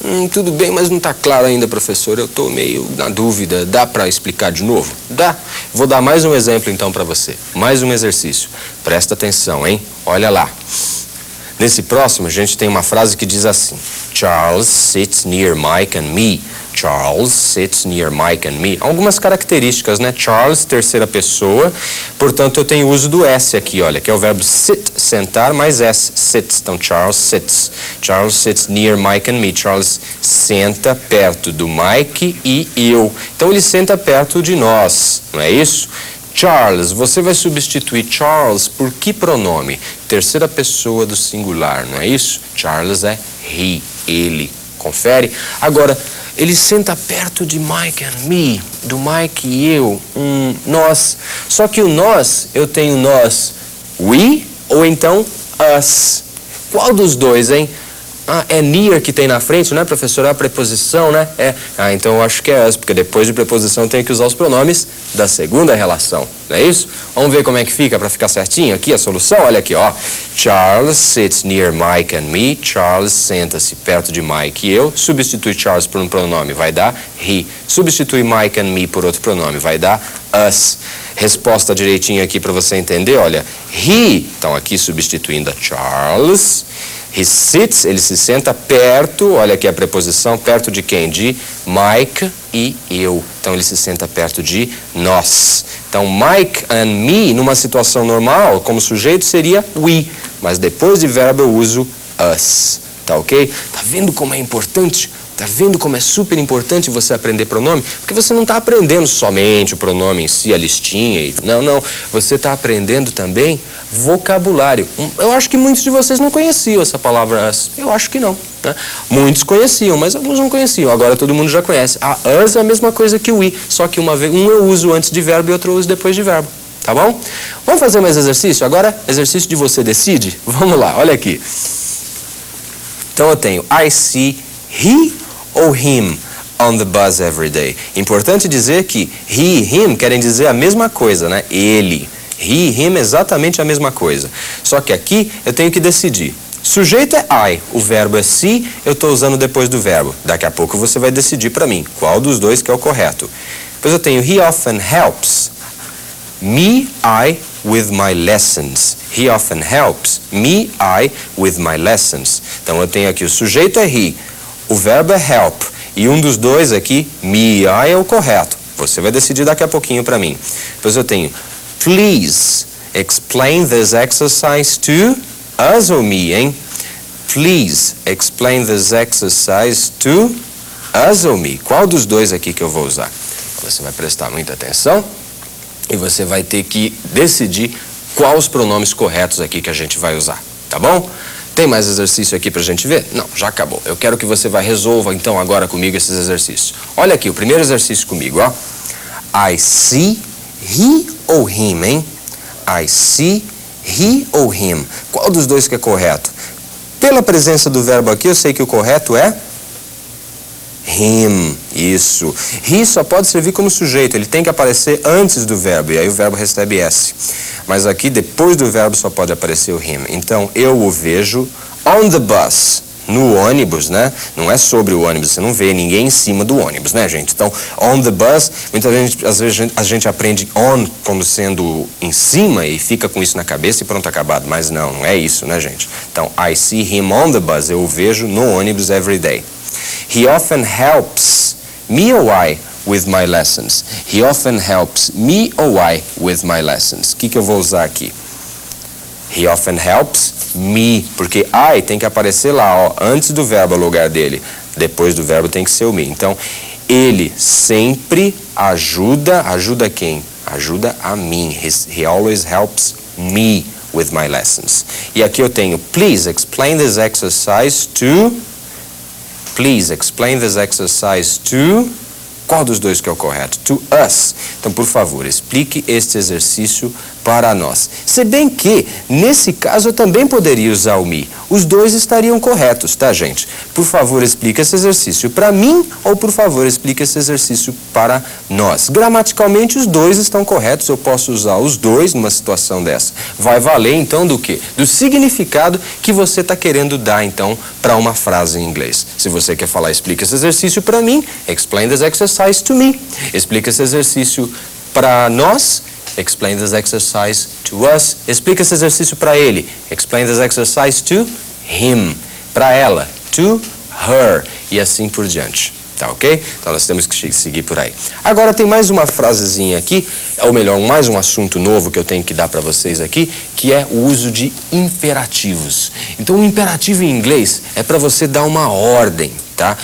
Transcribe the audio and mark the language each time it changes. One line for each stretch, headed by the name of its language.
Portuguese: Tudo bem, mas não está claro ainda, professor. Eu estou meio na dúvida. Dá para explicar de novo? Dá. Vou dar mais um exemplo então para você. Mais um exercício. Presta atenção, hein? Olha lá. Nesse próximo, a gente tem uma frase que diz assim:
English: Charles sits near Mike and me. Charles sits near Mike and me.
Portuguese: Algumas características, né? Charles, terceira pessoa. Portanto, eu tenho o uso do S aqui, olha, que é o verbo sit, sentar, mais S, sits. Então, Charles sits.
English: Charles sits near Mike and me.
Portuguese: Charles senta perto do Mike e eu. Então, ele senta perto de nós, não é isso? Charles, você vai substituir Charles por que pronome? Terceira pessoa do singular, não é isso? Charles é he, ele. Confere? Agora, ele senta perto de
English: Mike and me,
Portuguese: do Mike e eu, nós. Só que o nós, eu tenho nós, we ou então us. Qual dos dois, hein? É near que tem na frente, não é, professor? É a preposição, né? Então eu acho que é us, porque depois de preposição eu tenho que usar os pronomes da segunda relação, não é isso? Vamos ver como é que fica para ficar certinho aqui a solução? Olha aqui, ó.
English: Charles sits near Mike and me.
Portuguese: Charles senta-se perto de Mike e eu. Substitui Charles por um pronome, vai dar he. Substitui Mike and me por outro pronome, vai dar us. Resposta direitinho aqui para você entender, olha. He, então aqui substituindo a Charles.
English: He sits,
Portuguese: ele se senta perto, olha aqui a preposição, perto de quem? De Mike e eu. Então ele se senta perto de nós. Então
English: Mike and me,
Portuguese: numa situação normal, como sujeito, seria we. Mas depois de verbo eu uso us. Tá ok? Tá vendo como é importante? Tá vendo como é super importante você aprender pronome? Porque você não está aprendendo somente o pronome em si, a listinha. Não. Você está aprendendo também vocabulário. Eu acho que muitos de vocês não conheciam essa palavra us. Eu acho que não. Né? Muitos conheciam, mas alguns não conheciam. Agora todo mundo já conhece. A us é a mesma coisa que o we. Só que um eu uso antes de verbo e outro eu uso depois de verbo. Tá bom? Vamos fazer mais exercício? Agora, exercício de você decide. Vamos lá, olha aqui. Então eu tenho
English: I see he ou him on the bus every day.
Portuguese: Importante dizer que he e him querem dizer a mesma coisa, né? Ele. He e him é exatamente a mesma coisa. Só que aqui eu tenho que decidir. Sujeito é I, o verbo é see, eu estou usando depois do verbo. Daqui a pouco você vai decidir para mim qual dos dois que é o correto. Depois eu tenho
English: he often helps me, I, with my lessons. He often helps me, I, with my lessons.
Portuguese: Então eu tenho aqui o sujeito é he, o verbo é help. E um dos dois aqui, me e I, é o correto. Você vai decidir daqui a pouquinho para mim. Depois eu tenho
English: please explain this exercise to us ou me, hein? Please explain this exercise to us ou me.
Portuguese: Qual dos dois aqui que eu vou usar? Você vai prestar muita atenção e você vai ter que decidir quais os pronomes corretos aqui que a gente vai usar, tá bom? Tem mais exercício aqui pra gente ver? Não, já acabou. Eu quero que você resolva então agora comigo esses exercícios. Olha aqui, o primeiro exercício comigo, ó.
English: I see he
Portuguese: ou him, hein?
English: I see he
Portuguese: ou him. Qual dos dois que é correto? Pela presença do verbo aqui, eu sei que o correto é him. Isso. He só pode servir como sujeito, ele tem que aparecer antes do verbo, e aí o verbo recebe S. Mas aqui, depois do verbo, só pode aparecer o him. Então, eu o vejo
English: on the bus,
Portuguese: no ônibus, né? Não é sobre o ônibus, você não vê ninguém em cima do ônibus, né, gente? Então,
English: on the bus,
Portuguese: muitas vezes, às vezes a gente aprende on como sendo em cima e fica com isso na cabeça e pronto, acabado. Mas não é isso, né, gente?
English: Então, I see him on the bus,
Portuguese: eu o vejo no ônibus
English: every day. He often helps me or I with my lessons. He often helps me or I with my lessons.
Portuguese: O que eu vou usar aqui?
English: He often helps me,
Portuguese: porque I tem que aparecer lá, ó, antes do verbo, no lugar dele. Depois do verbo tem que ser o me. Então, ele sempre ajuda quem? Ajuda a mim.
English: He always helps me with my lessons.
Portuguese: E aqui eu tenho,
English: please explain this exercise to... Please explain this exercise to...
Portuguese: Qual dos dois que é o correto? To us. Então, por favor, explique este exercício para nós. Se bem que, nesse caso, eu também poderia usar o me. Os dois estariam corretos, tá, gente? Por favor, explique esse exercício para mim ou, por favor, explique esse exercício para nós. Gramaticalmente, os dois estão corretos. Eu posso usar os dois numa situação dessa. Vai valer, então, do quê? Do significado que você está querendo dar, então, para uma frase em inglês. Se você quer falar, explique esse exercício para mim,
English: explain this exercise to me.
Portuguese: Explique esse exercício para nós,
English: explain this exercise to us.
Portuguese: Explica esse exercício para ele.
English: Explain this exercise to him.
Portuguese: Para ela,
English: to her.
Portuguese: E assim por diante. Tá ok? Então nós temos que seguir por aí. Agora tem mais uma frasezinha aqui, ou melhor, mais um assunto novo que eu tenho que dar para vocês aqui, que é o uso de imperativos. Então o imperativo em inglês é para você dar uma ordem, tá?